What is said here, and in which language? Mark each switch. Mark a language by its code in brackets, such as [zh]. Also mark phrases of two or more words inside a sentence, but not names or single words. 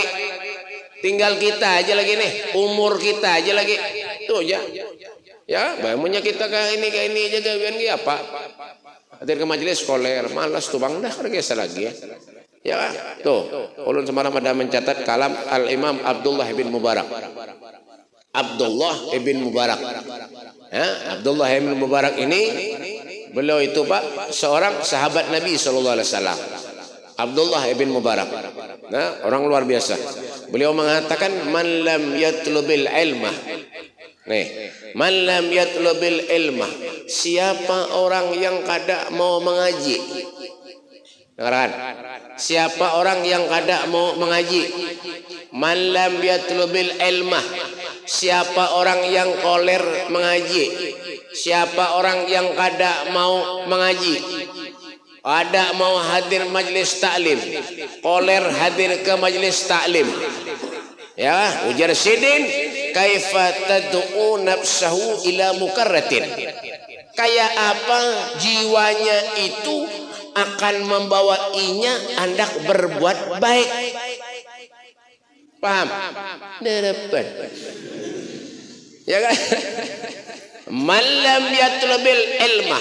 [bjn] Tinggal kita aja lagi nih, umur kita aja lagi. Tuh ya. Ya, bangunnya kita ke ini aja gawian ge apa? Hadir ke majelis skoler, malas tuh Bang dah kada biasa lagi ya. Ya, tuh. Ulun semalam ada mencatat kalam Al-Imam Abdullah bin Mubarak. Abdullah ibn Mubarak. Ya, Abdullah ibn Mubarak ini beliau itu Pak seorang sahabat Nabi SAW. Abdullah ibn Mubarak. Nah, orang luar biasa. Beliau mengatakan [ar] من لم يطلب العلم. Nih, من لم يطلب العلم. [bjn] Siapa orang yang kada mau mengaji? Dengarkan. Siapa orang yang kada mau mengaji? [ar] من لم يطلب العلم. [bjn] Siapa orang yang koler mengaji? Siapa orang yang kada mau mengaji? Ada mau hadir majlis taklim, koler hadir ke majlis taklim. Ya, ujar sidin [ar] كيف تدعو نفسه إلى مكرمة. [bjn] Kayak apa jiwanya itu akan membawainya hendak berbuat baik. Paham? Dapat. Ya kan? [ar] من لم يطلب العلم.